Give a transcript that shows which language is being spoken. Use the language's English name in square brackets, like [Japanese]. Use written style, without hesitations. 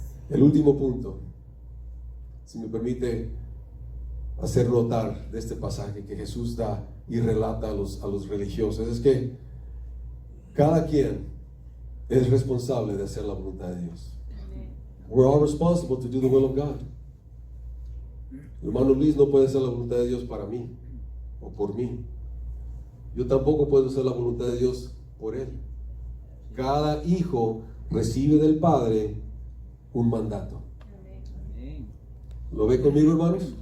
[Spanish] El último punto, si me permite hacer notar de este pasaje que Jesús da y relata a los religiosos, es que cada quien es responsable de hacer la voluntad de Dios. [English] We're all responsible to do the will of God. [Spanish] El hermano Luis no puede hacer la voluntad de Dios para mí o por mí. Yo tampoco puedo hacer la voluntad de Dios por él. Cada hijo recibe del Padre un mandato. Amén. ¿Lo ve conmigo, hermanos?